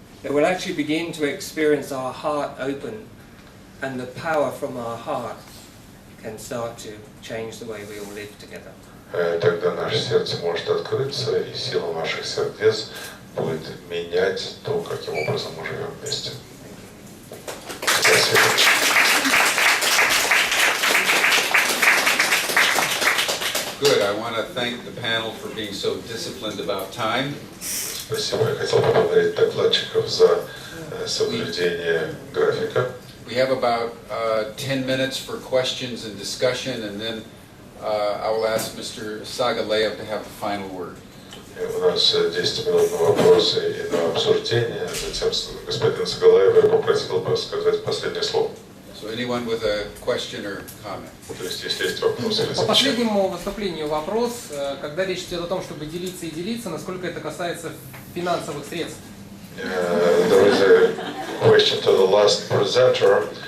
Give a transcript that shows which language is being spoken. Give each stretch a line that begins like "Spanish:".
English: That we'll actually begin to experience our heart open, and the power from our heart can start to change the way we all live together.
Russian: Тогда наше сердце может открыться, и сила наших сердец будет менять то, каким образом мы живем вместе. Спасибо.
English: Good. I want to thank the panel for being so disciplined about time.
Russian: Спасибо. Я хотел поблагодарить докладчиков за соблюдение графика.
English: We have about 10 minutes for questions and discussion, and then I will ask Mr. Sagaleyev to have the final word.
Russian: У нас 10 минут на вопросы и на обсуждение. Затем господин Сагалаев я попросил бы сказать последнее слово.
English: So anyone with a question or comment?
Russian: То есть, если есть вопросы или По замечания. последнему выступлению вопрос, когда речь идет о том, чтобы делиться и делиться, насколько это касается финансовых средств?
English: There is a question to the last presenter.